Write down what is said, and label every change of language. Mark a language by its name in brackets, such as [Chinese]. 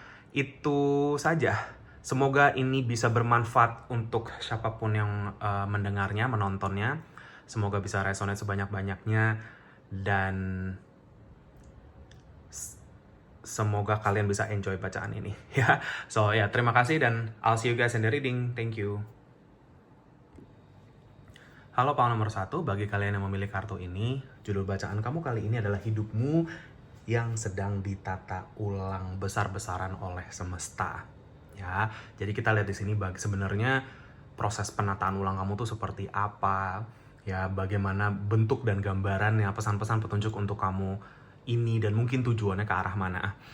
[Indonesian] Itu saja. Semoga ini bisa bermanfaat untuk siapapun yang mendengarnya, menontonnya. Semoga bisa resonate sebanyak-banyaknya, dan semoga kalian bisa enjoy bacaan ini ya. [English] So [Indonesian] ya, terima kasih dan [English] I'll see you guys in the reading. Thank you. [Indonesian] Halo Pak nomor 1, bagi kalian yang memilih kartu ini, judul bacaan kamu kali ini adalah Hidupmu yang Sedang Ditata Ulang Besar-besaran oleh Semesta. Ya, jadi kita lihat di sini sebenarnya proses penataan ulang kamu tuh seperti apa, ya, bagaimana bentuk dan gambarannya, pesan-pesan petunjuk untuk kamu ini, dan mungkin tujuannya ke arah mana.